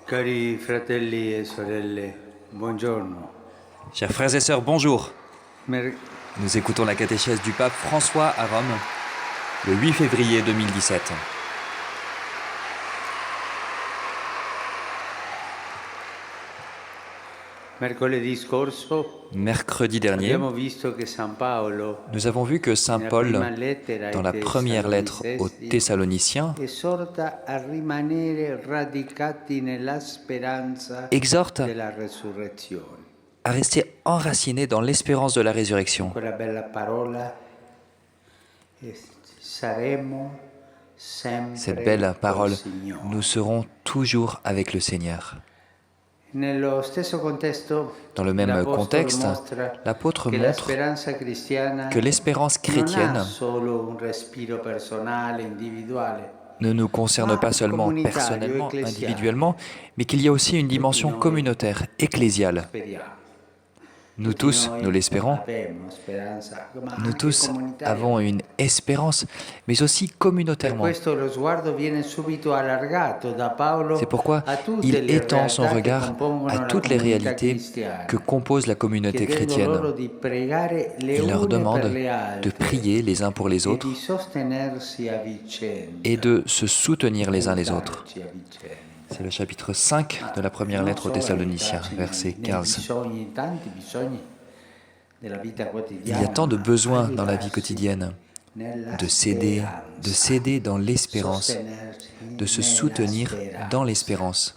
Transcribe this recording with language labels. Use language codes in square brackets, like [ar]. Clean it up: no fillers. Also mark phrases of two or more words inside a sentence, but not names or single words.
[it] Cari fratelli e sorelle, buongiorno. [fr] Chers frères et sœurs, bonjour. Mer- Nous écoutons la catéchèse du pape François à Rome, le 8 février 2017. [it] Mercoledì scorso [fr] Mercredi dernier, [it] abbiamo visto che San Paolo, [fr] nous avons vu que Saint [it] nella [fr] Paul, [it] prima lettera ai [fr] dans la première lettre aux [it] Tessalonicesi, [fr] Thessaloniciens, [it] esorta a rimanere radicati nella speranza [fr] exhorte [it] della resurrezione. [fr] à rester enracinés dans l'espérance de la résurrection. [it] Quella bella parola, saremo sempre [fr] Cette belle parole, [it] col Signore. [fr] nous serons toujours avec le Seigneur. [it] Nello stesso contesto, [fr] Dans le même [it] l'Apostolo [fr] contexte, [it] mostra [fr] l'apôtre [it] che la [fr] montre [it] speranza cristiana [fr] que l'espérance [it] non [fr] chrétienne [it] ha solo un respiro personale, individuale, [fr] ne nous concerne pas seulement personnellement, individuellement, mais qu'il y a aussi une dimension communautaire, ecclésiale. [it] speriamo. [fr] Nous tous, nous l'espérons, [it] Abbiamo speranza, ma [fr] nous [it] anche [fr] tous [it] comunitaria. [fr] avons une espérance, mais aussi [it] Per [fr] communautairement. [it] questo lo sguardo viene subito allargato da Paolo [fr] C'est pourquoi [it] a tutte [fr] il [it] le [fr] étend son [it] realtà che [fr] regard [it] compongono [fr] à [it] la [fr] toutes les [it] comunità [fr] réalités [it] cristiana, [fr] que compose la communauté [it] chiedendo loro [fr] chrétienne. [it] di pregare le [fr] Il leur une demande [it] per le [fr] de [it] altre [fr] prier les uns pour les [it] e [fr] autres [it] di sostenersi a vicenda. [fr] et de se soutenir les uns les autres. [it] Aiutarci a vicenda. [fr] C'est le chapitre 5 de la première lettre aux Thessaloniciens, verset 15. Il y a tant de besoins dans la vie quotidienne, de céder dans l'espérance, de se soutenir dans l'espérance.